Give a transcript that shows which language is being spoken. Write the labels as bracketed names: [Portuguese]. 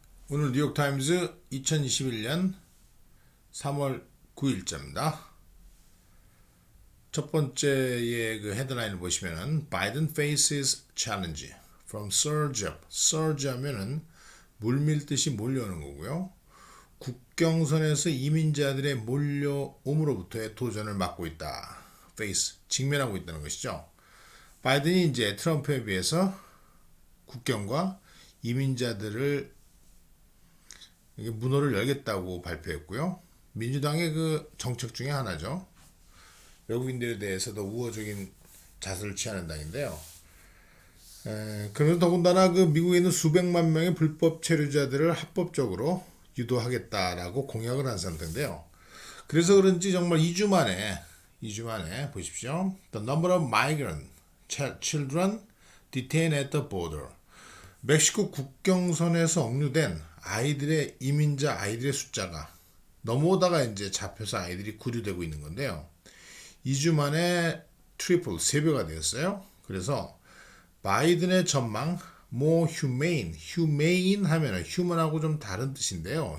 [Korean] 오늘 뉴욕타임즈 2021년 3월 9일자입니다. 첫 번째의 그 헤드라인을 보시면은 [English] Biden faces challenge from surge up. [Korean] surge 하면은 물밀듯이 몰려오는 거고요. 국경선에서 이민자들의 몰려옴으로부터의 도전을 막고 있다. face, 직면하고 있다는 것이죠. 바이든이 이제 트럼프에 비해서 국경과 이민자들을 문호를 열겠다고 발표했고요. 민주당의 그 정책 중에 하나죠. 외국인들에 대해서도 우호적인 자세를 취하는 당인데요. 그래서 더군다나 그 미국에 있는 수백만 명의 불법 체류자들을 합법적으로 유도하겠다라고 공약을 한 상태인데요. 그래서 그런지 정말 2주 만에 보십시오. [English] The number of migrant children detained at the border. [Korean] 멕시코 국경선에서 억류된 이민자 아이들의 숫자가 넘어오다가 이제 잡혀서 아이들이 구류되고 있는 건데요. 2주 만에 트리플, 3배가 되었어요. 그래서 바이든의 전망, [English] more humane, humane [Korean] 하면은 human하고 좀 다른 뜻인데요.